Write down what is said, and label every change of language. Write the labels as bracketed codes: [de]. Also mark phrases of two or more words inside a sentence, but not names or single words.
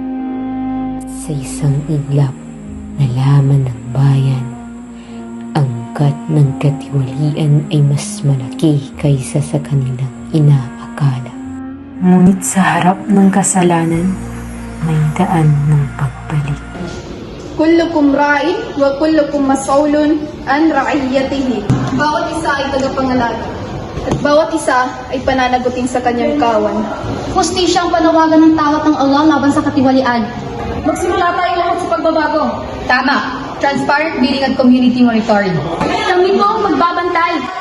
[tl] Sa isang iglap, nalaman ng bayan ang pagkat ng katiwalian ay mas malaki kaysa sa kanilang inaakala. Ngunit sa harap ng kasalanan, may daan ng pagbalik. [ar] كلكم راع وكلكم مسؤول عن رعيته. [tl] Bawat isa ay tagapangalaga at bawat isa ay pananagutin sa kanyang kawan. Hustisya ang panawagan ng tawat ng Allah laban sa katiwalian. Magsimula tayo lahat sa pagbabago. Tama. [en] Transparent bidding at community monitoring. [tl] Kami po ang magbabantay.